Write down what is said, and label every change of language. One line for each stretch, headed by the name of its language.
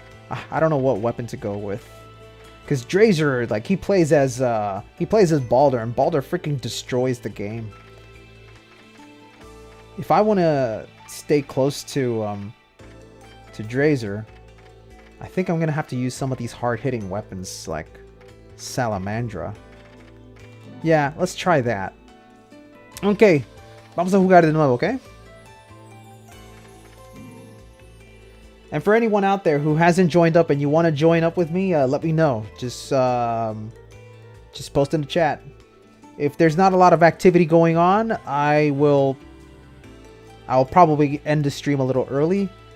English: I don't know what weapon to go with. Because Drazer, like, he plays as Balder, and Balder freaking destroys the game. If I want to stay close to Drazer, I think I'm going to have to use some of these hard-hitting weapons, like Salamandra. Yeah, let's try that.
Spanish: Okay, vamos a jugar de nuevo, okay?
English: And for anyone out there who hasn't joined up and you want to join up with me, let me know. Just post in the chat. If there's not a lot of activity going on, I'll probably end the stream a little early.